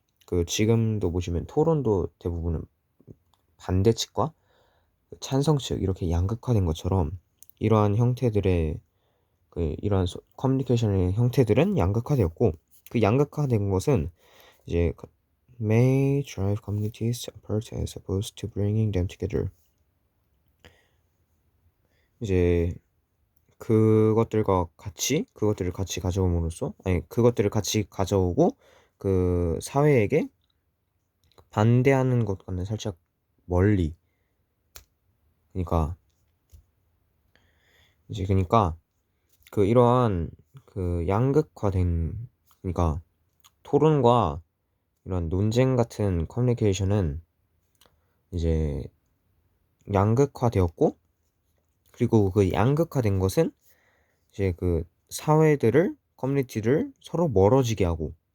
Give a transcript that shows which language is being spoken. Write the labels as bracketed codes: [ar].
[ko] 그 지금도 보시면 토론도 대부분은 반대 측과 찬성 측 이렇게 양극화된 것처럼 이러한 형태들의 이러한 커뮤니케이션의 형태들은 양극화되었고, 그 양극화된 것은 이제 [en] may drive communities apart as opposed to bringing them together. [ko] 이제 그것들을 같이 가져옴으로써, 아니, 그것들을 같이 가져오고 그 사회에게 반대하는 것과는 살짝 멀리. 그러니까 그 이러한 그 양극화된, 그러니까 토론과 이런 논쟁 같은 커뮤니케이션은 이제 양극화되었고, 그리고 그 양극화된 것은 이제 그 사회들을, 커뮤니티를 서로 멀어지게 하고,